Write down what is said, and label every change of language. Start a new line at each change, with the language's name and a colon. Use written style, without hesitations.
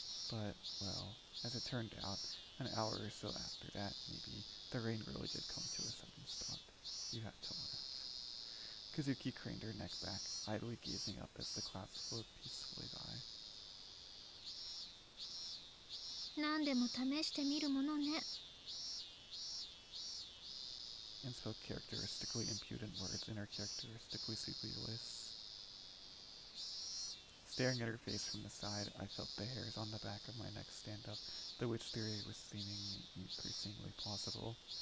English: But, well, as it turned out, an hour or so after that, maybe, the rain really did come to a sudden stop. You had to laugh. Kazuki craned her neck back, idly gazing up as the clouds flowed peacefully by.
Japanese: 何でも試してみるものね。
English: And spoke characteristically impudent words in her characteristically sleepy voice. Staring at her face from the side, I felt the hairs on the back of my neck stand up. The witch theory was seeming increasingly plausible.